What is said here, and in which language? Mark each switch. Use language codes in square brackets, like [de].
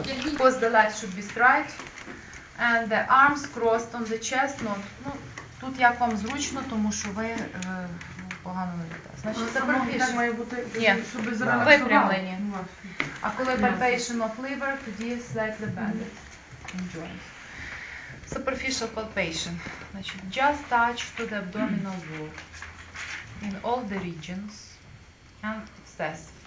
[en] Because the light should be straight and the arms crossed on the chest. [uk] Ну, тут як вам зручно, тому що ви погано видите. Значить, це так має бути, щоб випрямлені. А коли [en] palpation of liver, [uk] тоді [en] slightly bended in joints. Superficial palpation. [uk] Значить, [en] just touch to the abdominal wall in all the regions and assess.